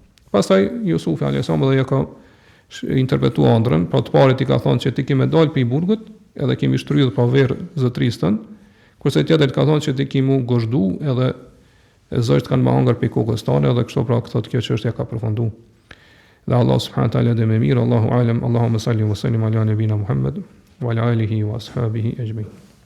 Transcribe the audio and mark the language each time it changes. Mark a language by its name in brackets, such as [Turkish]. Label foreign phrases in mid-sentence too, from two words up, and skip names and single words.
[Albanian] Pastaj Jusufi [Arabic] عليه السلام [Albanian] edhe ja ka interpretuar ëndrrën, pra të parit i ka thonë që ti ke me dalë pi burgut, edhe kemi shtrydhur pa verë zotërisë tën, kurse tjetër ka thonë që ti ke mu gozhdu edhe zotët kanë më hangër pe kokës tane, edhe kështu pra thotë kjo çështje ka përfunduar. Dhe [Arabic] الله سبحانه وتعالى [Albanian] dhe më mirë, [Arabic] الله أعلم, اللهم صل وسلم على نبينا محمد وعلى آله وأصحابه أجمعين.